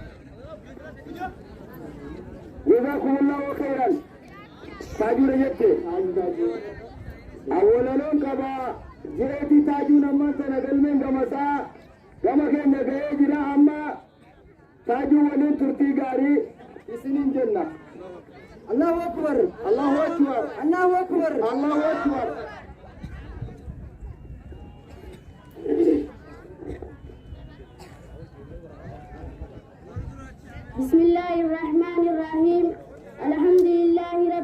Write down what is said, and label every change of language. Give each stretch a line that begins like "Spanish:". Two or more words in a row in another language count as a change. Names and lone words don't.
Arabic: جزاكم الله خيرا.
Oromo: Taajura jette. Awwalaloon qaba jireetii taajuun ammaan sana galmeen gamasaa gama keenya ga'ee jira amma taajuu waliin turtii gaarii isiniin jenna.
Arabic: الله أكبر. بسم الله الرحمن الرحيم الحمد لله رب